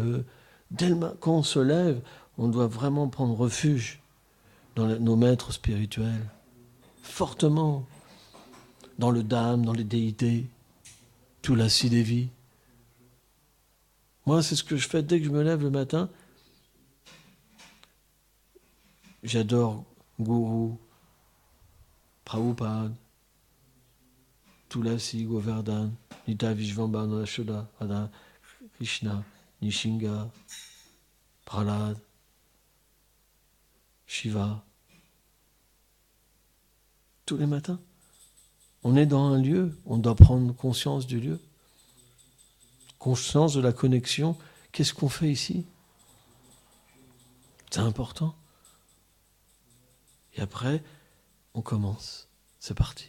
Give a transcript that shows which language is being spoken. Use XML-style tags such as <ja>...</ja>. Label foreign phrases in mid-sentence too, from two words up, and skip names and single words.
<fr>Quand on se lève, on doit vraiment prendre refuge dans nos maîtres spirituels, fortement, dans le Dham, dans les déités, tout la Siddhevi. Moi, c'est ce que je fais dès que je me lève le matin. J'adore Guru, Prabhupada, Tulasi, Govardhan, Nitya Vishvambhana, Shoda, Radha, Krishna, Nishinga, Prahlad, Shiva. Tous les matins. On est dans un lieu, on doit prendre conscience du lieu, conscience de la connexion. Qu'est-ce qu'on fait ici? C'est important. Et après, on commence. C'est parti.</fr>